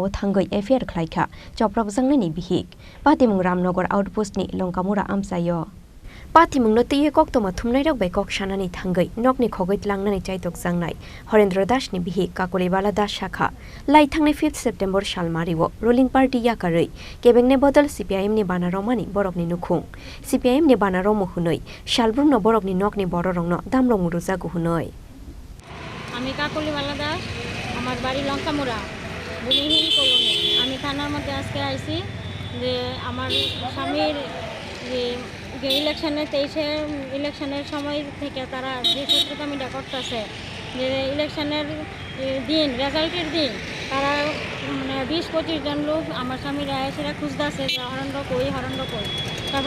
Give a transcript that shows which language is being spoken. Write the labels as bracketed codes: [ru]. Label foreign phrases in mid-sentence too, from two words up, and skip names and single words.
[trp] thangai affair khlaika choprok jangnani bihik patimung ramnogor outpost ni longkamura amsayo patimungno tiye koktoma thumnai rok bai kok sanani thangai nokni khogoi tlangnani jaitok jangnai Horendra Das ni bihik Kakolibala Das shakha lai thangnai 5 September salmariwo [en] ruling party [trp] yakarai kebekne bodol CPIM ni banaro mani borokni nukhung CPIM ni banaro mohunoi Shalbrung no borok ni nok ni bororong no damrong muruza guhunoi. [bn] আমি কাকলিবালা দাস আমার বাড়ি লঙ্কামুড়া বুড়িহিরি কলোনি আমি থানার মধ্যে আজকে আইছি যে আমার স্বামীর যে ইলেকশনে 23 ইলেকশনের সময় থেকে তারা যে সূত্রতামিটা করতেছে যে ইলেকশনের দিন রেজাল্টের দিন তারা মানে 20-25 জন লোক আমার স্বামীর সেটা খুঁজতেছে যে হরণ্ড কই তারপর